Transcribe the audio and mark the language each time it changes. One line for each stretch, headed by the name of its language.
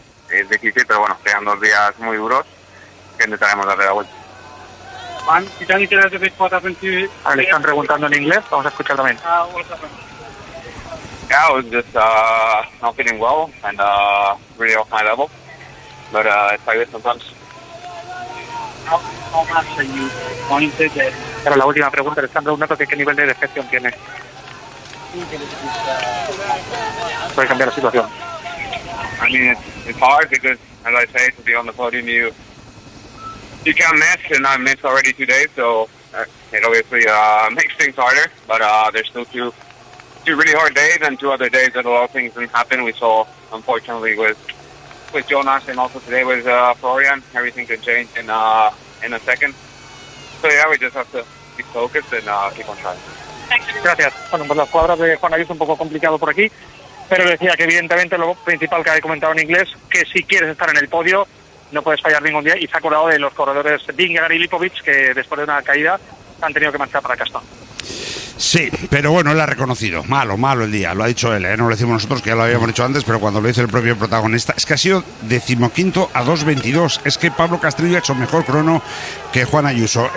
Spanish: Es difícil, pero bueno, quedan dos días muy duros que intentaremos darle la vuelta. Juan, si te han dicho las de Facebook, ¿has pensado? Le están preguntando en inglés, vamos a escuchar también.
English: Yeah, I was just not feeling well and really off my level, but it's like this sometimes. How much are you going to get?
Spanish: Pero la última pregunta, le están preguntando que qué nivel de decepción tiene. Puede cambiar la situación.
English: I mean, it's hard because, as I say, to be on the podium, you can't miss, and I missed already today, so it obviously makes things harder, but there's still two really hard days and two other days that a lot of things didn't happen. We saw, unfortunately, with Jonas and also today with Florian, everything could change in a second. So, yeah, we just have to keep focused and keep on trying. Thank you.
Spanish: Gracias. Bueno, pues las palabras de Juan Ayuso un poco complicado por aquí. Pero decía que evidentemente lo principal que había comentado en inglés, que si quieres estar en el podio no puedes fallar ningún día, y se ha acordado de los corredores Vingegaard y Lipovic, que después de una caída han tenido que marchar para casa. Sí, pero bueno, él ha reconocido, malo el día, lo ha dicho él, ¿eh? No lo decimos nosotros, que ya lo habíamos dicho antes, pero cuando lo dice el propio protagonista, es que ha sido 15º a 2:22, es que Pablo Castrillo ha hecho mejor crono que Juan Ayuso.